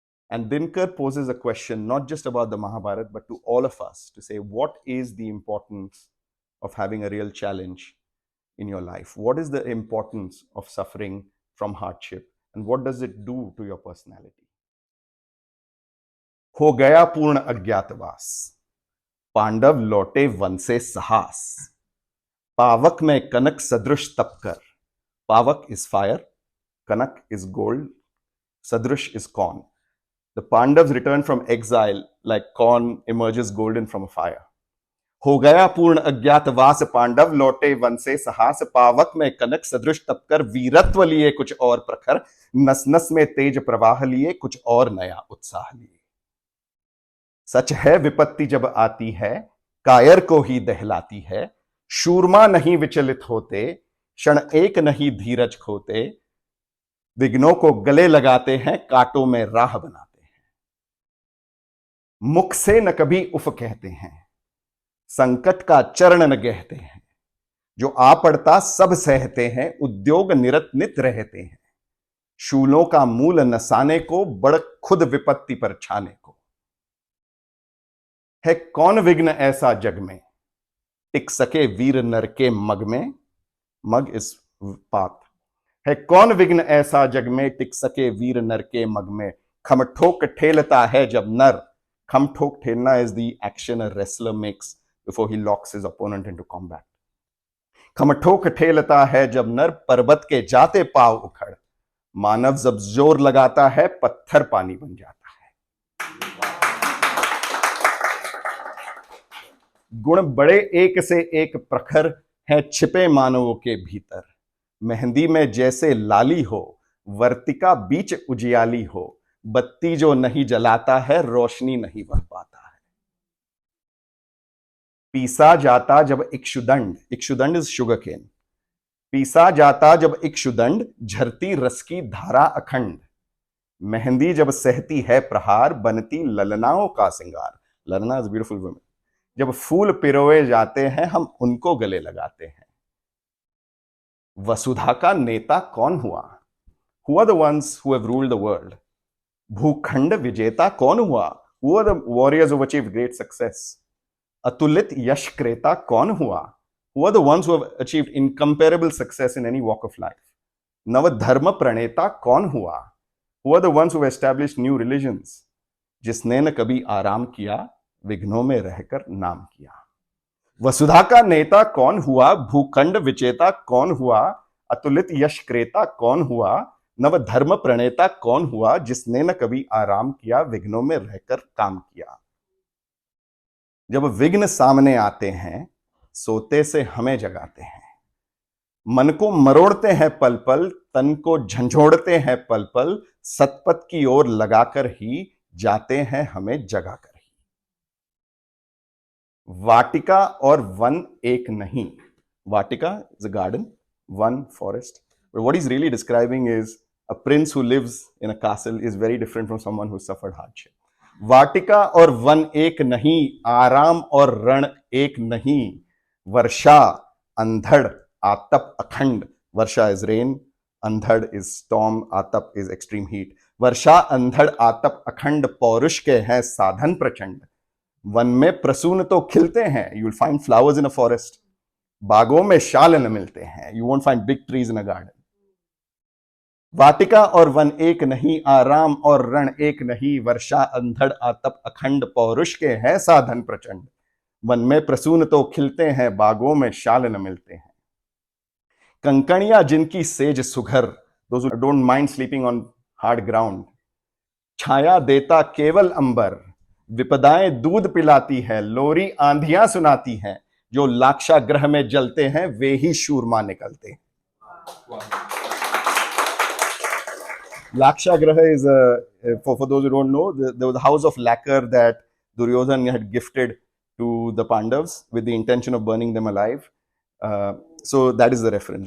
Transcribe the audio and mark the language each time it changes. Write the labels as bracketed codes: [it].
[en] And Dinkar poses a question not just about the Mahabharata, but to all of us, to say, what is the importance of having a real challenge in your life? What is the importance of suffering from hardship? And what does it do to your personality? [hi] हो गया पूर्ण अज्ञातवास, पांडव लौटे one से साहस, पावक में कनक सदृश तपकर. [en] Pavak is fire, Kanak is gold, Sadrush is corn. The Pandavas returned from exile like corn emerges golden from a fire. [hi] हो गया पूर्ण अज्ञातवास, पांडव लौटे वन से साहस, पावक में कनक सदृश तपकर, वीरत्व लिए कुछ और प्रखर, नस नस में तेज प्रवाह लिए कुछ और नया उत्साह लिए. सच है विपत्ति जब आती है, कायर को ही दहलाती है, शूरमा नहीं विचलित होते, क्षण एक नहीं धीरज खोते, विघ्नों को गले लगाते हैं, कांटों में राह बनाते हैं. मुख से न कभी उफ कहते हैं, संकट का चरण न गहते हैं, जो आ पड़ता सब सहते हैं, उद्योग निरत नित रहते हैं. शूलों का मूल नसाने को, बड़ खुद विपत्ति पर छाने को. है कौन विघ्न ऐसा जग में, टिक सके वीर नर के मग में. मग [en] Is path. [hi] है कौन विघ्न ऐसा जग में, टिक सके वीर नर के मग में. खम ठोक ठेलता है जब नर. खम ठोक ठेलना [en] is the action a wrestler makes before he locks his opponent into combat. [hi] खम ठोक ठेलता है जब नर, पर्वत के जाते पाव उखड़. मानव जब जोर लगाता है, पत्थर पानी बन जाता है. गुण बड़े एक से एक प्रखर है, छिपे मानवों के भीतर. मेहंदी में जैसे लाली हो, वर्तिका बीच उजियाली हो, बत्ती जो नहीं जलाता है, रोशनी नहीं बन पाता है. पीसा जाता जब इक्षुदंड, इक्षुदंड [en] Is sugarcane. [hi] पीसा जाता जब इक्षुदंड, झरती रस की धारा अखंड. मेहंदी जब सहती है प्रहार, बनती ललनाओं का सिंगार. ललना [en] Is beautiful women. [hi] जब फूल पिरोए जाते हैं, हम उनको गले लगाते हैं. वसुधा का नेता कौन हुआ? [en] Who are the ones who have ruled the world? [hi] भूखंड विजेता कौन हुआ? [en] Who are the warriors who have achieved great success? [hi] अतुलित यश क्रेता कौन हुआ? [en] Who are the ones who have achieved incomparable success in any walk of life? [hi] नवधर्म प्रणेता कौन हुआ? [en] Who are the ones who have established new religions? [hi] जिसने न कभी आराम किया, विघ्नों में रहकर नाम किया. वसुधा का नेता कौन हुआ? भूखंड विजेता कौन हुआ? अतुलित यश क्रेता कौन हुआ? नवधर्म प्रणेता कौन हुआ? जिसने न कभी आराम किया, विघ्नों में रहकर काम किया. जब विघ्न सामने आते हैं, सोते से हमें जगाते हैं. मन को मरोड़ते हैं पल पल, तन को झंझोड़ते हैं पल पल, सतपथ की ओर लगाकर ही जाते हैं हमें जगाकर ही. वाटिका और वन एक नहीं. [en] Vatika is a garden, one forest. But what he's really describing is a prince who lives in a castle is very different from someone who suffered hardship. [hi] वाटिका और वन एक नहीं, आराम और रण एक नहीं. वर्षा अंधड़ आतप अखंड. [en] वर्षा is rain, अंधड़ is storm, आतप is extreme heat. [hi] वर्षा अंधड़ आतप अखंड, पौरुष के हैं साधन प्रचंड. वन में प्रसून तो खिलते हैं, [en] You will find flowers in a forest. [hi] बागों में शाल न मिलते हैं, [en] You won't find big trees in a garden. [hi] वाटिका और वन एक नहीं, आराम और रण एक नहीं. वर्षा अंधड़ आतप अखंड, पौरुष के हैं साधन प्रचंड. वन में प्रसून तो खिलते हैं, बागों में शाल न मिलते हैं. कंकड़ियां जिनकी says Sughar, [en] Those who don't mind sleeping on hard ground. [hi] छाया देता केवल अंबर, विपदाएं दूध पिलाती है, लोरी आंधियां सुनाती हैं. जो लाक्षागृह में जलते हैं, वे ही शूरमा निकलते हैं. [en] Lakshagraha is for those who don't know, there was a house of lacquer that Duryodhan had gifted to the Pandavas with the intention of burning them alive. So that is the reference.